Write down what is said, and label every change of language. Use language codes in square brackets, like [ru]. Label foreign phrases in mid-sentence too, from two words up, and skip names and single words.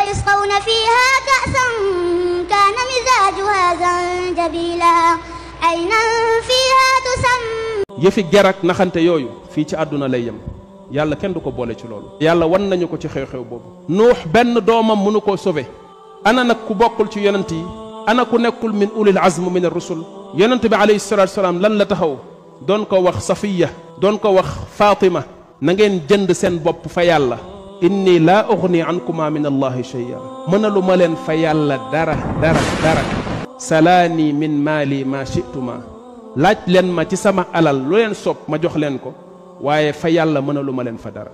[ar] يسقون فيها كأسا كان مزاجها زنجبيلا عينا فيها تسمى [wo] yëfi gerak naxante yooyu fii ci àdduna lay yem yàlla kenn du ko boole ci loolu yàlla wan nañu ko ci xew-xew boobu nuux benn doomam mënu koo sauver ana nag ku bokkul ci yonent yi ana ku nekkul [ar] من أولي العزم من الرسل [wo] yonent bi [ar] عليه الصلاة والسلام [wo] lan la taxaw doon ko wax safiya doon ko wax fatima na ngeen jënd seen bopp fa yàlla [ar] إني لا أغني عنكم من الله شيئا [wo] mënalu ma leen fa yàlla dara [ar] سلاني من مالي ما شئتما [wo] laaj leen ma ci sama alal lu leen sopp ma jox leen ko waaye fa yàlla mënalu ma leen fa dara